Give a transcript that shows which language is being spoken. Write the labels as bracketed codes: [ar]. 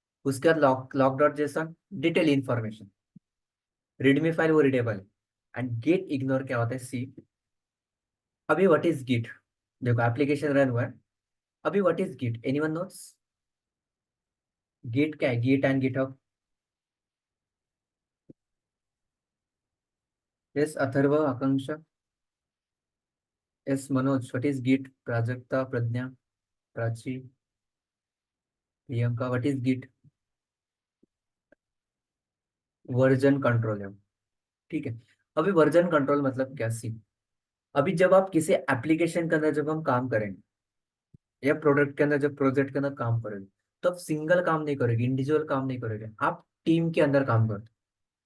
[hi] उसके बाद log dot JSON, detail information, readme file वो रीडेबल है। एंड गेट इग्नोर क्या होता है, सी। अभी [en] what is git, [hi] देखो एप्लीकेशन रन हुआ है। [en] अभी what is git, anyone notes? [hi] Git क्या है, [en] Git and GitHub? Yes Atharva, Akanksha, yes Manoj, what is git? Prajakta, Pragya, Prachi, Priyanka, what is git? [hi] Version control है वो। ठीक है, अभी वर्जन कंट्रोल मतलब क्या, सी। अभी जब आप किसी एप्लीकेशन के अंदर जब हम काम करेंगे, या प्रोडक्ट के अंदर जब प्रोजेक्ट के अंदर काम करोगे, तो आप सिंगल काम नहीं करोगे, इंडिविजुअल काम नहीं करोगे, आप टीम के अंदर काम करते हो।